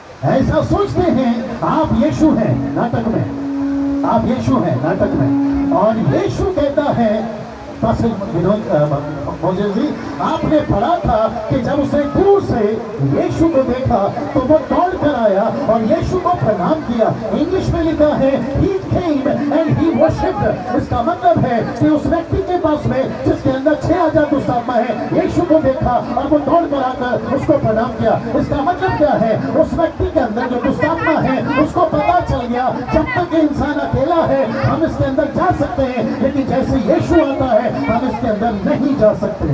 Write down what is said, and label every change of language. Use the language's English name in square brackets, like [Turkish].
[Hindi] ऐसा सोचते हैं आप यीशु हैं नाटक में, आप यीशु हैं नाटक में, और यीशु कहता है, विनोद जी आपने पढ़ा था कि जब उसने दूर से यीशु को देखा तो वो दौड़ कर आया और यीशु को प्रणाम किया। इंग्लिश में लिखा है [English] he came and he worshipped। [Hindi] इसका मतलब है कि उस व्यक्ति के पास में जिसके अंदर 6000 दुष्ट आत्मा है, यीशु को देखा और वो दौड़ कर आकर उसको प्रणाम किया। इसका मतलब क्या है? उस व्यक्ति के अंदर जो दुष्ट आत्मा है उसको पता चल गया, जब तक इंसान अकेला है हम इसके अंदर जा सकते हैं, लेकिन जैसे यीशु आता है हम इसके अंदर नहीं जा सकते।